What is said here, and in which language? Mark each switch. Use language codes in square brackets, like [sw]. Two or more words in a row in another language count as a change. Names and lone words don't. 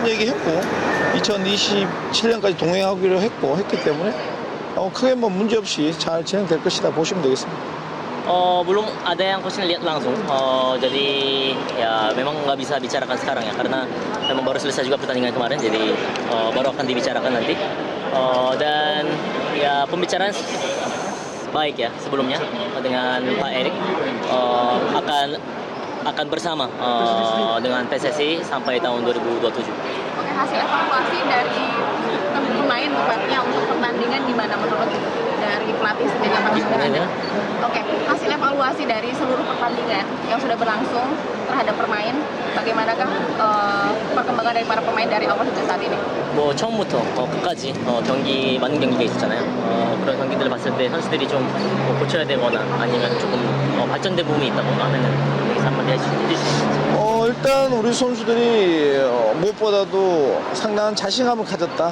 [ko] 얘기했고 2027년까지 동행하기로 했기 때문에 크게 뭐 문제 없이 잘 진행될 것이다 보시면 되겠습니다. [id] Belum ada yang coach lihat langsung, jadi ya memang nggak bisa bicarakan sekarang ya karena memang baru selesai juga pertandingan kemarin, jadi baru akan dibicarakan nanti. Dan ya pembicaraan baik ya sebelumnya dengan Pak Erik, akan bersama dengan PSSI sampai tahun 2027. Oke, hasil evaluasi dari pemain tepatnya untuk pertandingan gimana menurut dari pelatih sendiri apa sebenarnya? Oke, hasil evaluasi dari seluruh pertandingan yang sudah berlangsung terhadap pemain, bagaimanakah perkembangan dari para pemain dari awal hingga saat ini? [ko] 뭐 처음부터 끝까지 경기 많은 경기가 있었잖아요. 그런 경기들을 봤을 때 선수들이 좀 고쳐야 되거나 아니면 조금 발전된 부분이 있다거나 하면은 여기서 한마디 해주실 수 있을지. 일단 우리 선수들이 무엇보다도 상당한 자신감을 가졌다.